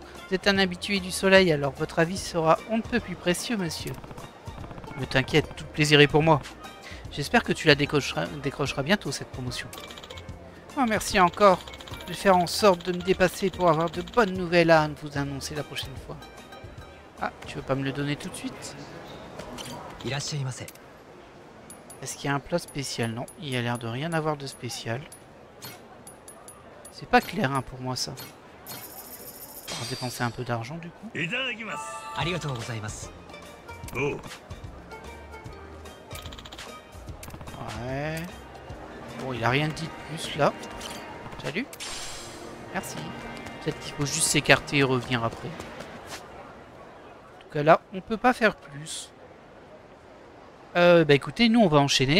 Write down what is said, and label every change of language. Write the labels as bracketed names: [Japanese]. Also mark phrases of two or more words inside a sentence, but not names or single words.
[French] Vous êtes un habitué du soleil, alors votre avis sera on ne peut plus précieux, monsieur. Ne t'inquiète, tout le plaisir est pour moi. J'espère que tu la décrocheras bientôt, cette promotion. Oh, merci encore. Je vais faire en sorte de me dépasser pour avoir de bonnes nouvelles à vous annoncer la prochaine fois. Ah, tu veux pas me le donner tout de suite? [Japanese] いらっしゃいませ。 [French] Est-ce qu'il y a un plat spécial? Non, il a l'air de rien avoir de spécial. C'est pas clair hein, pour moi ça. On va dépenser un peu d'argent du coup. [Japanese] いただきます。ありがとうございます。おう。 [French] Ouais. Bon, il a rien dit de plus là. Salut. Merci. Peut-être qu'il faut juste s'écarter et revenir après. En tout cas là, on peut pas faire plus. Bah écoutez, nous on va enchaîner.